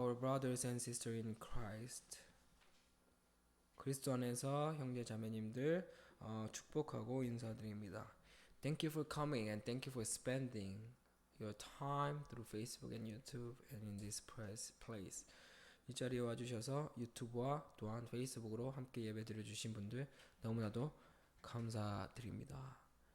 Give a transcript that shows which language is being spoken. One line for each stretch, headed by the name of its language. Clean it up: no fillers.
English: brothers and sisters in Christ.
Korean: 그리스도 안에서 형제 자매님들 축복하고 인사드립니다.
English: Thank you for coming and thank you for spending your time through Facebook and YouTube and in this place.
Korean: 이 자리에 와주셔서 유튜브와 또한 페이스북으로 함께 예배드려 주신 분들 너무나도 감사드립니다.